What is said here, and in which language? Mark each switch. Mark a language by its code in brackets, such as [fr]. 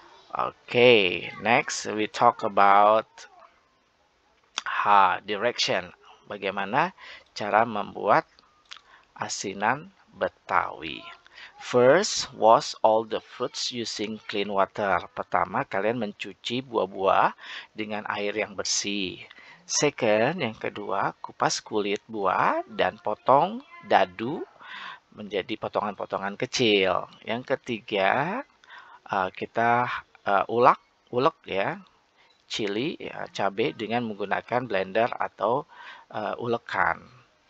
[en] Okay, next we talk about direction. [id] Bagaimana cara membuat asinan Betawi. [en] First, wash all the fruits using clean water. [id] Pertama, kalian mencuci buah-buah dengan air yang bersih. [en] Second, [id] yang kedua, kupas kulit buah dan potong dadu menjadi potongan-potongan kecil. Yang ketiga, kita ulek, ya, chili, ya, cabai dengan menggunakan blender atau ulekan.